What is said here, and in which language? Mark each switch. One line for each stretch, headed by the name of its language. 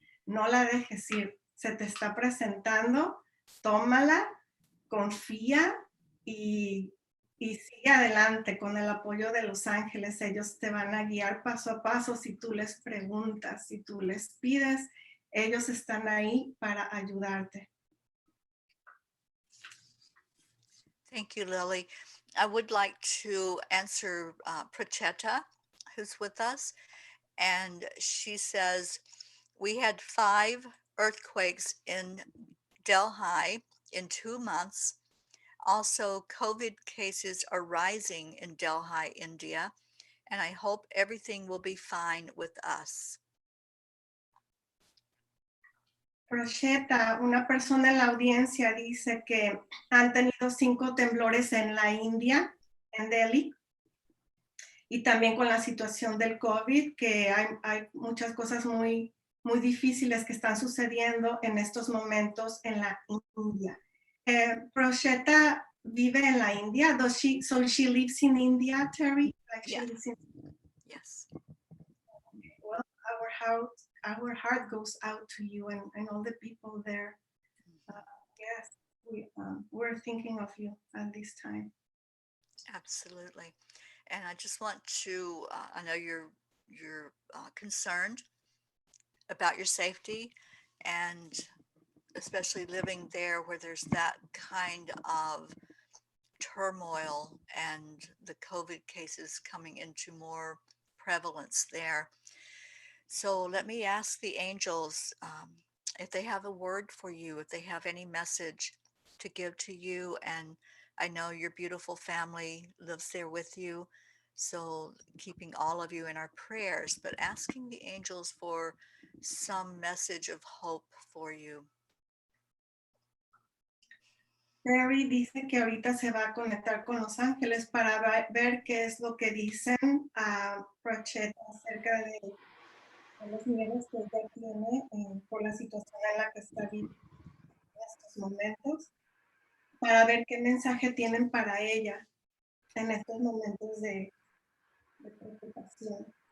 Spanish: No la dejes ir, se te está presentando, tómala, confía y sigue adelante con el apoyo de los ángeles. Ellos te van a guiar paso a paso si tú les preguntas, si tú les pides, ellos están ahí para ayudarte.
English: Thank you, Lily. I would like to answer Pracheta, who's with us, and she says, we had 5 earthquakes in Delhi in 2 months. Also, COVID cases are rising in Delhi, India, and I hope everything will be fine with us.
Spanish: Procheta, una persona en la audiencia, dice que han tenido 5 temblores en la India, en Delhi, y también con la situación del COVID, que hay muchas cosas muy, muy difíciles que están sucediendo en estos momentos en la India. Procheta vive en la India.
English: So she lives in India, Teri? Like Yeah. she lives in... Yes. Well, our heart goes out to you and all the people there. Yes, we're thinking of you at this time. Absolutely. And I just want to, I know you're concerned about your safety, and especially living there where there's that kind of turmoil and the COVID cases coming into more prevalence there. So let me ask the angels if they have a word for you, if they have any message to give to you. And I know your beautiful family lives there with you. So keeping all of you in our prayers, but asking the angels for some message of hope for you.
Spanish: Teri dice que ahorita se va a conectar con los ángeles para ver qué es lo que dicen a Procheta acerca de los miedos que ella tiene por la situación en la que está viviendo en estos momentos, para ver qué mensaje tienen para ella en estos momentos de preocupación.